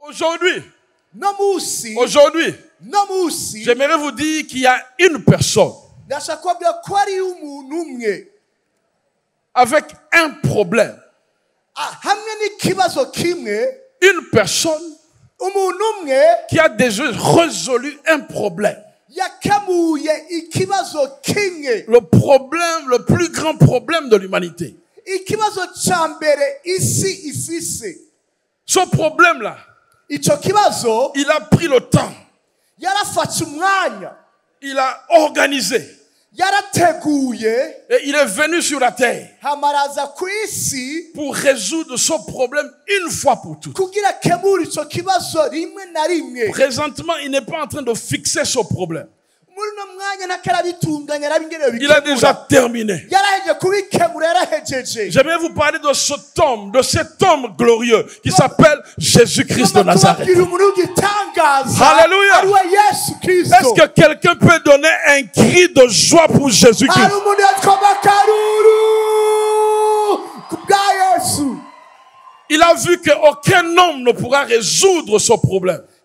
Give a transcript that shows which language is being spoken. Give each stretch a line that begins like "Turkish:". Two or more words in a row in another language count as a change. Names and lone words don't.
French: Aujourd'hui,
Rundi: no musi
French: aujourd'hui,
Rundi: no musi
French: j'aimerais vous dire qu'il y a une personne
Rundi: ndashaka kubabwira ko ari umuntu umwe
French: avec un problème.
Rundi: hamwe n'ikibazo kimwe,
French: Une personne
Rundi: umuntu umwe
French: qui a déjà résolu un problème.
Rundi: yakamuye ikibazo kimwe,
French: Le problème, le plus grand problème de l'humanité.
Rundi: ikibazo ca mbere isi ifise.
French: Ce problème-là,
Rundi: Ico kibazo
French: il a pris le temps,
Rundi: yarafashe umwanya,
French: il a organisé
Rundi: yarateguye,
French: et il est venu sur la terre
Rundi: hamaraza ku isi
French: pour résoudre ce problème une fois pour toutes.
Rundi: kugira akemure ico kibazo rimwe na rimwe.
French: Présentement, il n'est pas en train de fixer ce problème.
Rundi: Muri no mwanya ntakarabitunganya arabingerewe
French: Il a déjà terminé.
Rundi: yaraheje kubikemura, yarahejeje.
French: J'aimerais vous parler de cet homme glorieux qui s'appelle Jésus-Christ de Nazareth. Alléluia. Est-ce que quelqu'un peut donner un cri de joie pour Jésus-Christ? Il a vu qu'aucun homme ne pourra résoudre ce problème.